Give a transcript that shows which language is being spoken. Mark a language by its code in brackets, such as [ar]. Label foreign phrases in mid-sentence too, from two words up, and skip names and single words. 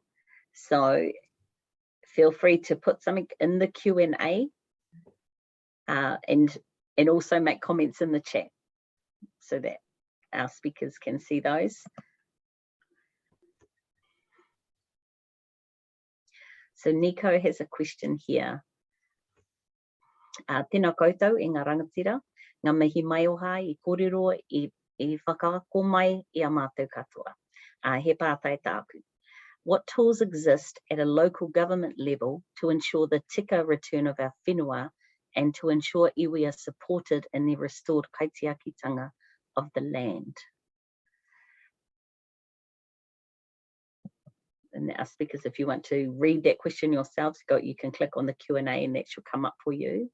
[en] So feel free to put something in the Q&A and also make comments in the chat so that our speakers can see those. So Nico has a question here. [mi] Tēnā koutou i ngā rangatira, ngā mihi mai oha I kōrero I whakaako mai I a mātou katoa. He pātai tāku. [en] What tools exist at a local government level to ensure the tika return of our whenua and to ensure iwi are supported in their restored kaitiakitanga of the land? And our speakers, if you want to read that question yourselves, you can click on the Q&A and that should come up for you.